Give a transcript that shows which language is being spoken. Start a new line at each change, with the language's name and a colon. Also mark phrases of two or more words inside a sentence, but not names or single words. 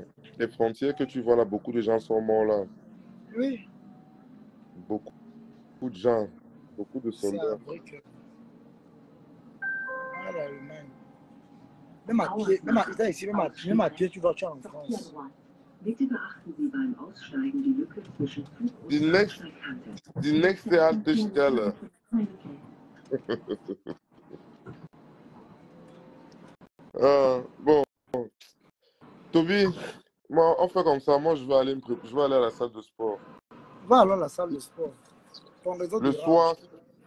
French: Les frontières que tu vois là, beaucoup de gens sont morts là. Oui, Beaucoup de gens, beaucoup de c'est soldats. vrai que. Ah, l'Allemagne. Même à pied, même à pied, tu vas en Sortie à France. droite.
German: Bitte beachten Sie beim Aussteigen die Lücke zwischen Zug und Die Bahnsteigkante. nächste Haltestelle.
French: Bon, Toby, moi, on fait comme ça. Moi, je vais aller je vais aller à la salle de sport. Va alors à la salle de sport. Ton réseau Le dérange.